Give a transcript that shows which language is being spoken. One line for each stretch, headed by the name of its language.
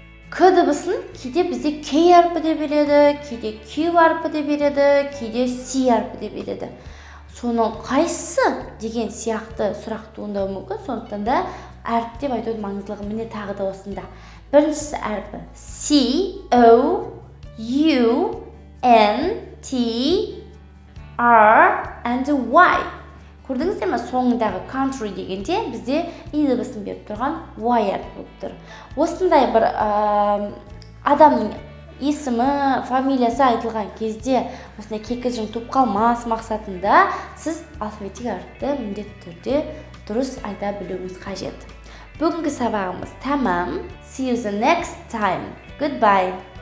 Kazakh: К дыбысын кейде бізде K әрпі де береді, кейде Q әрпі де береді, кейде C әрпі де береді. Соның қайсысы деген сияқты сұрақ туындауы мүмкін, сондықтан да әріптеп айтудың маңыздылығы міне тағы да осында. Біріншісі әрпі C, O, U, N, T, R
English: and why.
Kazakh: Көрдіңіздер ме, соңындағы country дегенде бізде и дыбысын беріп тұрған why болып тұр. Осындай бір адамның есімі, фамилиясы айтылған кезде осындай кикілжің туып қалмас мақсатында сіз алфавиттік әріпті міндетті түрде дұрыс айта білуіңіз қажет. Бүгінгі сабағымыз тамам.
English: See you the next time. Goodbye.